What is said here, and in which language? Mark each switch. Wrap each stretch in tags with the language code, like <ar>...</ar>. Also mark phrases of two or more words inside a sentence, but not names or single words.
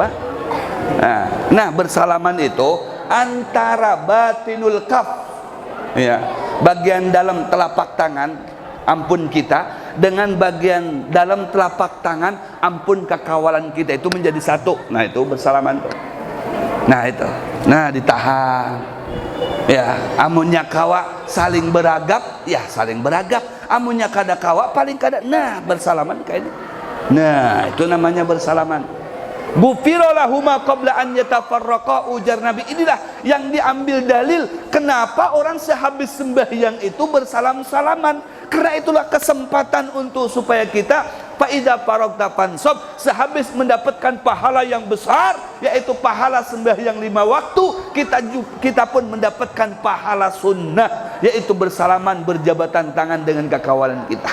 <bjn>Nah, bersalaman itu antara</bjn> <ar>باطن الكف,</ar> <bjn>ya, bagian dalam telapak tangan ampun kita dengan bagian dalam telapak tangan ampun kekawalan kita, itu menjadi satu. Nah, itu bersalaman tuh. Nah, itu. Nah, ditahan. Ya, amunnya kawa saling beragap, ya saling beragap. Amunnya kada kawa paling kada. Nah, bersalaman kayak ini. Nah, itu namanya bersalaman.</bjn> <ar>غفر لهما قبل أن يتفرقا,</ar> <bjn>ujar Nabi. Inilah yang diambil dalil kenapa orang sehabis sembahyang itu bersalam-salaman. Karena itulah kesempatan untuk supaya kita</bjn> <ar>فإذا فرغت فانصب,</ar> <bjn>sehabis mendapatkan pahala yang besar, yaitu pahala sembahyang 5 waktu, kita pun mendapatkan pahala sunnah, yaitu bersalaman, berjabatan tangan dengan kekawalan kita.</bjn>